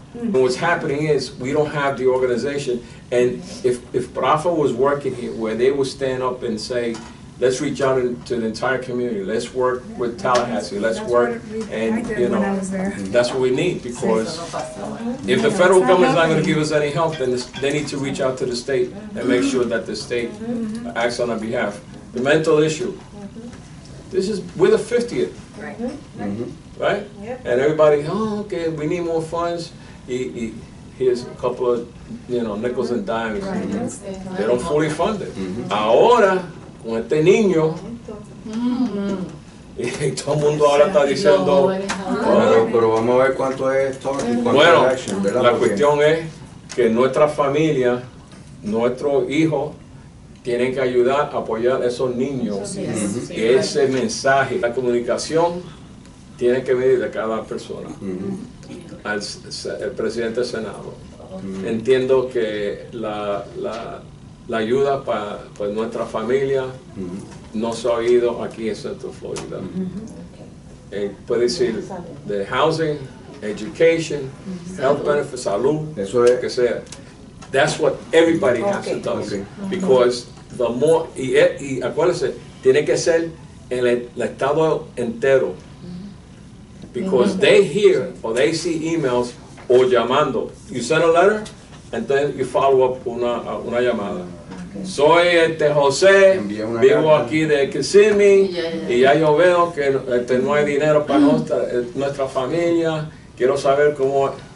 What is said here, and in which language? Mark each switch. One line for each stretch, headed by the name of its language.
English: And what's happening is we don't have the organization, and if PRAFA was working here where they would stand up and say, let's reach out to the entire community, let's work with Tallahassee, let's work, and you know, that's what we need, because if the federal government's not going to give us any help, then they need to reach out to the state and make sure that the state acts on our behalf. The mental issue, we're the 50th. Right? Yep. And everybody, oh, okay, we need more funds. Here's a couple of, you know, nickels and dimes. They don't fully fund it.
Spanish: Ahora, con este niño, y todo el mundo ahora está diciendo, pero vamos a ver cuánto es esto y cuánto bueno, es action, ¿verdad? La cuestión es que nuestra familia, nuestros hijos, tienen que ayudar a apoyar a esos niños. Y ese mensaje, la comunicación, tiene que venir de cada persona. El presidente del Senado. Entiendo que la ayuda para nuestra familia no se ha oído aquí en Central Florida. Puede decir de
English: housing, education, health benefits,
Spanish: salud, eso es, que sea.
English: That's what everybody has to do. Because the more,
Spanish: y acuérdense, tiene que ser el estado entero.
English: Because they hear or they see emails
Spanish: o llamando.
English: You send a letter and then you follow up
Spanish: una llamada. Soy José, vivo aquí de Kissimmee y ya yo veo que no hay dinero para nuestra familia. Quiero saber cómo.